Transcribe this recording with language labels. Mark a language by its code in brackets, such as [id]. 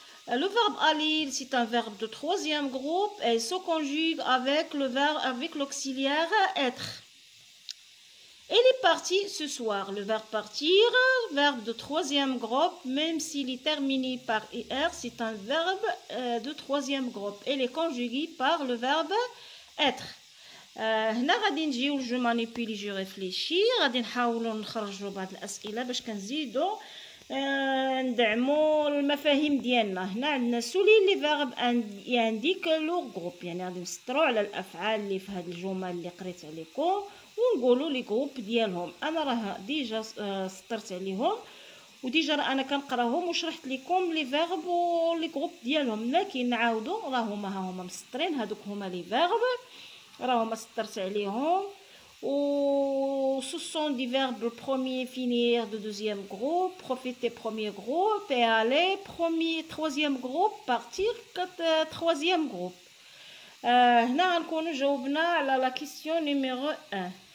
[fr] Le verbe aller, c'est un verbe de troisième groupe et se conjugue avec l'auxiliaire être. Elle est partie ce soir. Le verbe partir, verbe de troisième groupe, même s'il est terminé par er, c'est un verbe de troisième groupe. Elle est conjuguée par le verbe être. [ar] هنا غادي نجيو جو مانيبيلي جو ريفليشي، غادي نحاولوا نخرجوا بعض الاسئله باش كنزيدوا ندعموا المفاهيم ديالنا. هنا عندنا سولي لي فيرب يانديك لو جروب، يعني غادي نسطروا على الافعال اللي في هذه الجمل اللي قريت عليكم ونقولوا لي جروب ديالهم. انا راه ديجا سطرت عليهم وديجا راه انا كنقراهم وشرحت لكم لي فيرب ولي جروب ديالهم، لكن نعاودوا راه هما مسطرين. هذوك هما لي فيرب راهما سطرت عليهم و [fr] ce sont des verbes premier finir de deuxième groupe, profiter premier groupe et aller premier troisième groupe, partir troisième groupe. [ar] هنا غنكونوا جاوبنا على [fr] la question numéro 1.